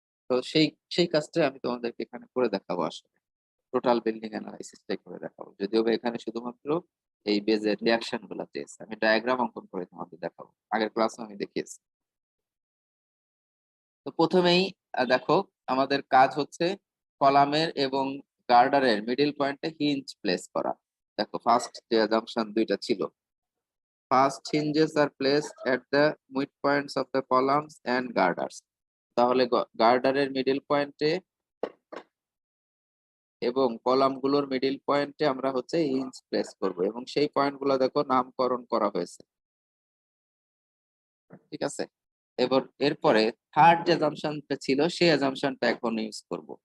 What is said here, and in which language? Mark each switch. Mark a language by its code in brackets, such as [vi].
[bn] তো সেই সেই কাজটা আমি তোমাদেরকে এখানে করে দেখাবো, আসলে টোটাল বিল্ডিং অ্যানালাইসিসটাই করে দেখাবো, যদিও বা এখানে শুধুমাত্র এই বেজের রিয়াকশন গুলো চেয়েছে, আমি ডায়াগ্রাম অঙ্কন করে তোমাদের দেখাবো, আগের ক্লাসে আমি দেখিয়েছি। তো প্রথমেই দেখো আমাদের কাজ হচ্ছে কলামের এবং গার্ডারের মিডল পয়েন্টে হিঞ্জ প্লেস করা। দেখো ফার্স্ট যে অ্যাজাম্পশন দুইটা ছিল, first [en] hinges are placed at the midpoints of the columns and girders. [bn] তাহলে গার্ডারের মিডল পয়েন্টে এবং কলাম গুলোর মিডল পয়েন্টে আমরা হচ্ছে হিঞ্জ প্লেস করব, এবং সেই পয়েন্ট গুলো দেখো নামকরণ করা হয়েছে। ঠিক আছে, এবার এরপরে থার্ড যে অ্যাজাম্পশনটা ছিল সেই অ্যাজাম্পশনটা এখন ইউজ করব।